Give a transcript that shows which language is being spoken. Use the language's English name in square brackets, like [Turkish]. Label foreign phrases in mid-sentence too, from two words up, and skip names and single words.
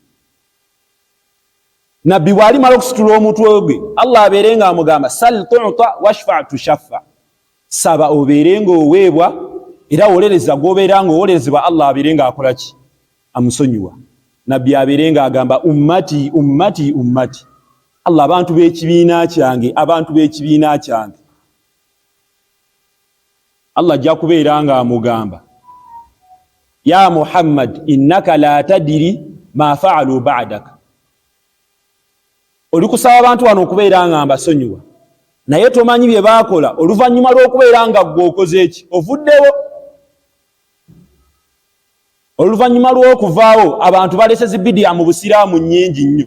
[Ganda] Nabbi bwali mala okusitula omutwe gwe Allah abeere nga amugamba [Arabic] سل تعطه واشفع تشفع. [Ganda] Saba obeere ng'oweebwa era wolereza gw'obeera ng'owolerezebwa Allah abeere nga akola ki? Amusonyiwa. Nabbi abeere nga agamba [Arabic] أمتي أمتي أمتي. [Ganda] Allah abantu b'ekibiina kyange, abantu b'ekibiina kyange. Allah ajja kubeera nga amugamba [Arabic] يا محمد إنك لا تدري ما فعلوا بعدك. [Ganda] Oli kusaba abantu wano okubeera nga mbasonyiwa naye tomanyi bye baakola oluvannyuma lw'okubeera nga ggwe okoze eki ovuddewo. Oluvannyuma lw'okuvaawo abantu balese zibidiya mu busiraamu nnyingi nnyo.